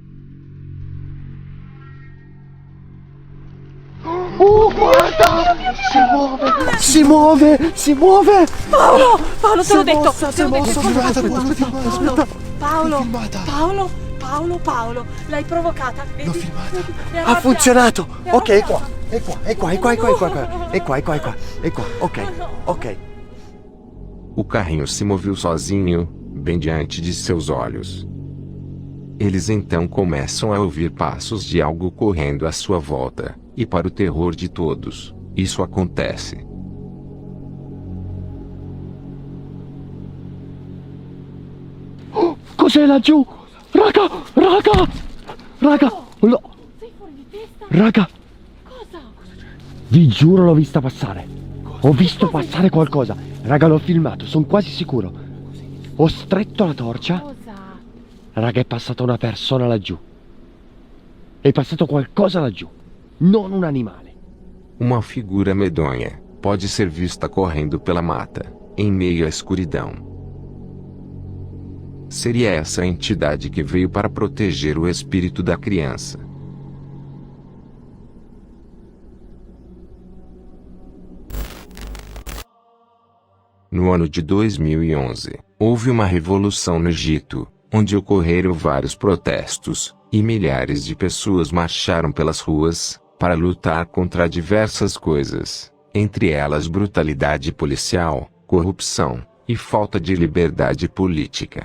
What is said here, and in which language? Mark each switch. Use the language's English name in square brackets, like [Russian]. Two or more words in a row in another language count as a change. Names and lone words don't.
[Italian] Oh, guarda! Si muove! Paolo, te l'ho detto! Si è mosso, aspetta. Paolo, l'hai provocata. L'ho filmata. Ha funzionato! Ok, è qua. Ok. [Portuguese] O carrinho se moveu sozinho, bem diante de seus olhos. Eles então começam a ouvir passos de algo correndo à sua volta, e para o terror de todos, isso acontece. [Italian] Oh, cos'è laggiù? Raga! No. Sei fuori di testa? Raga! Cosa? Vi giuro l'ho vista passare. Ho visto passare qualcosa. Raga, l'ho filmato, sono quasi sicuro. Ho stretto la torcia. Cosa? Raga, è passata una persona laggiù. È passato qualcosa laggiù. Non un animale. [Portuguese] Uma figura medonha pode ser vista correndo pela mata, em meio à escuridão. Seria essa a entidade que veio para proteger o espírito da criança. No ano de 2011, houve uma revolução no Egito, onde ocorreram vários protestos, e milhares de pessoas marcharam pelas ruas, para lutar contra diversas coisas, entre elas brutalidade policial, corrupção, e falta de liberdade política.